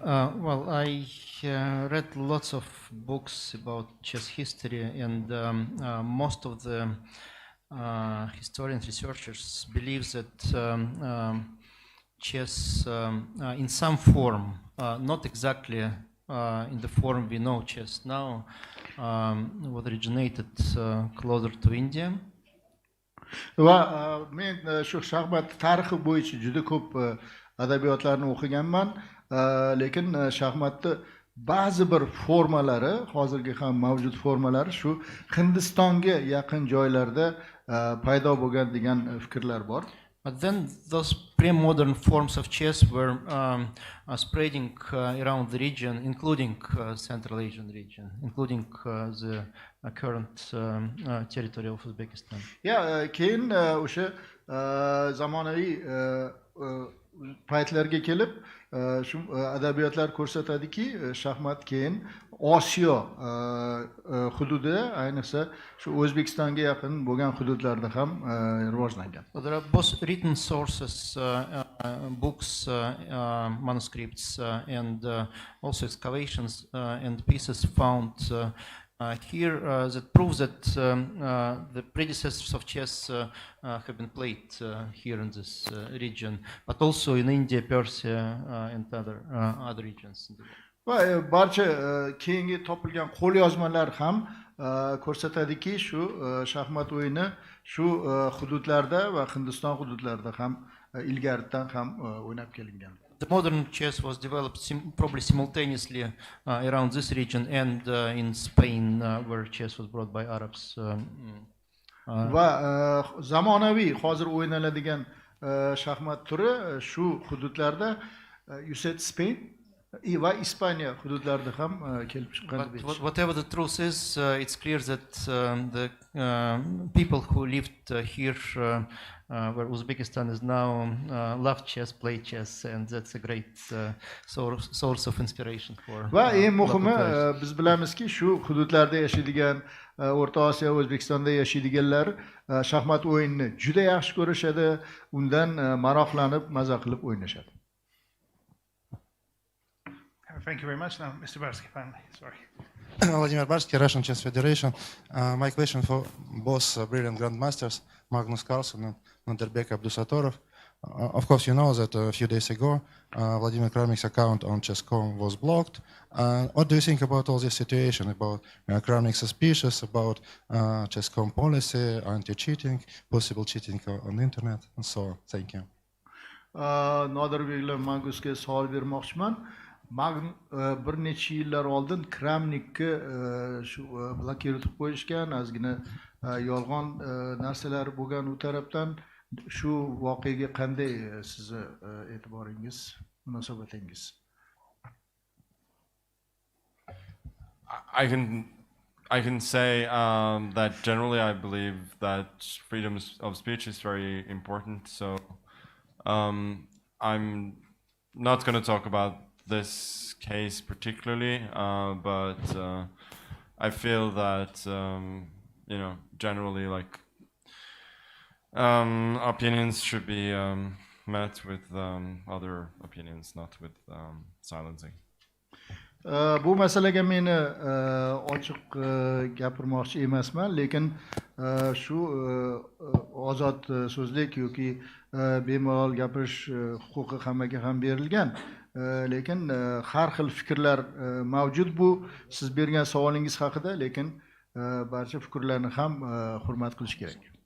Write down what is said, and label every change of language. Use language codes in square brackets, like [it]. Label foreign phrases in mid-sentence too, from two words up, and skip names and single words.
[en] Well, I read lots of books about chess history, and most of the historians, researchers believe that chess in some form, not exactly in the form we know chess now, was originated closer to India. [uz] Va men shu shaxmat tarixi bo'yicha juda ko'p adabiyotlarni o'qiganman, lekin shaxmatni ba'zi bir formalari, hozirgi ham mavjud formalari shu Hindistonga yaqin joylarda paydo bo'lgan degan fikrlar bor. [en] But then those pre-modern forms of chess were spreading around the region, including Central Asian region, including the current territory of Uzbekistan. [uz] Keyin o'sha zamonaviy paytlarga kelib shu adabiyotlar ko'rsatadiki, shaxmat keyin Osiyo hududida, ayniqsa shu O'zbekistonga yaqin bo'lgan hududlarda ham rivojlangan. [en] There are both written sources, books, manuscripts, and also excavations and pieces found here that proves that the predecessors of chess have been played here in this region, but also in India, Persia, and other regions. [uz] Va barcha keyingi topilgan qo'lyozmalar ham ko'rsatadiki, shu shaxmat o'yini shu hududlarda va Hindiston hududlarida ham ilgaridan ham o'ynab kelingan. [en] The modern chess was developed probably simultaneously around this region and in Spain, where chess was brought by Arabs. [uz] Va zamonaviy hozir o'ynaladigan shaxmat turi shu hududlarda, [en] you said Spain [uz] va Ispaniya hududlarida ham kelib chiqqan. [en] Whatever the truth is, it's clear that the people who lived here, where Uzbekistan is now, love chess, play chess, and that's a great source of inspiration for. [uz] Va eng muhimi, biz bilamizki, shu hududlarda yashaydigan, O'rta Osiyo, O'zbekistonda yashaydiganlar shaxmat o'yinini juda yaxshi ko'rishadi, undan maroqlanib, maza qilib o'ynashadi. [en] Thank you very much. Now, Mr. Barsky, finally. Sorry. Vladimir Barsky, Russian Chess Federation. My question for both brilliant grandmasters, Magnus Carlsen and Nonderbek Abdusatorov. Of course, you know that a few days ago, Vladimir Kramnik's account on chess.com was blocked. What do you think about all this situation, about Kramnik suspicious, about chess.com policy, anti-cheating, possible cheating on the internet, and so on? Thank you. [uz] Nodirbek bilan Magnusga savol bermoqchiman. Bir necha yillar oldin Kramnikni shu blokировать qilib qo'yishgan, ozgina yolg'on narsalar bo'lgan u tarafdan. Shu voqeaga qanday sizni e'tiboringiz, munosabatingiz? [en] I can say that generally I believe that freedom of speech is very important. So I'm not going to talk about this case particularly, but I feel that generally, like opinions should be met with other opinions, not with silencing. [uz] Bu masalaga meni ochiq gapirmoqchi emasman, lekin shu ozod so'zlik yoki bemalol gapirish huquqi hammaga ham berilgan. Lekin har xil fikrlar mavjud bu siz bergan savolingiz haqida, lekin barcha fikrlarni ham hurmat qilish kerak.